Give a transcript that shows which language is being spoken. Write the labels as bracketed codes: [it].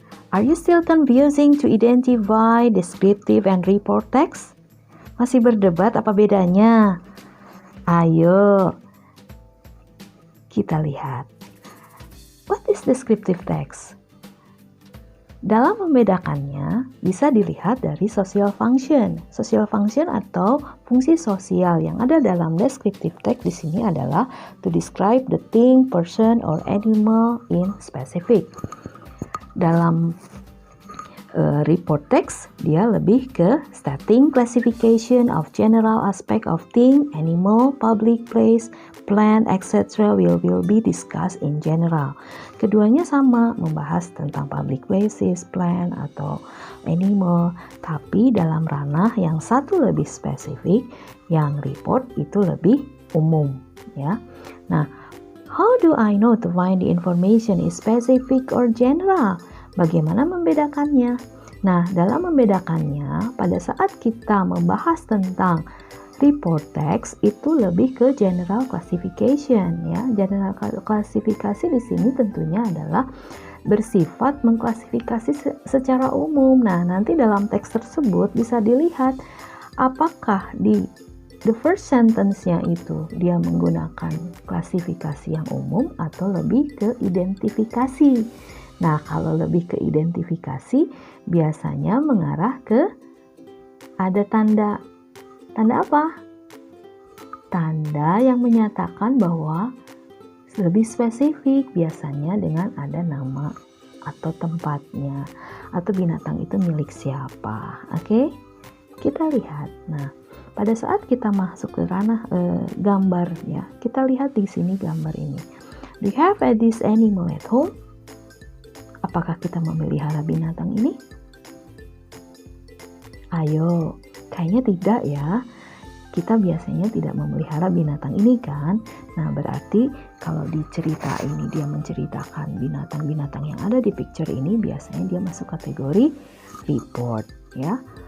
[en] Are you still confusing to identify descriptive and report text? [id] Masih berdebat apa bedanya? Ayo, kita lihat. [en] What is descriptive text? [id] Dalam membedakannya, bisa dilihat dari social function. Social function atau fungsi sosial yang ada dalam descriptive text di sini adalah [en] to describe the thing, person, or animal in specific. [id] Dalam report text, dia lebih ke [en] stating classification of general aspect of thing, animal, public place, plant, etc. will be discussed in general. [id] Keduanya sama, membahas tentang public places, plant, atau animal, tapi dalam ranah yang satu lebih spesifik, yang report itu lebih umum, ya. [en] Nah, how do I know to find the information is specific or general? [id] Bagaimana membedakannya? Nah, dalam membedakannya, pada saat kita membahas tentang report text itu lebih ke general classification, ya. General klasifikasi di sini tentunya adalah bersifat mengklasifikasi secara umum. Nah, nanti dalam teks tersebut bisa dilihat apakah di the first sentence-nya itu dia menggunakan klasifikasi yang umum atau lebih ke identifikasi. Nah, kalau lebih ke identifikasi, biasanya mengarah ke ada tanda apa? Tanda yang menyatakan bahwa lebih spesifik, biasanya dengan ada nama atau tempatnya, atau binatang itu milik siapa. Oke? Kita lihat. Nah, pada saat kita masuk ke ranah gambar, ya, kita lihat di sini gambar ini. [en] Do you have this animal at home? [id] Apakah kita memelihara binatang ini? Ayo, kayaknya tidak ya. Kita biasanya tidak memelihara binatang ini kan? Nah, berarti kalau di cerita ini dia menceritakan binatang-binatang yang ada di picture ini, biasanya dia masuk kategori report, ya.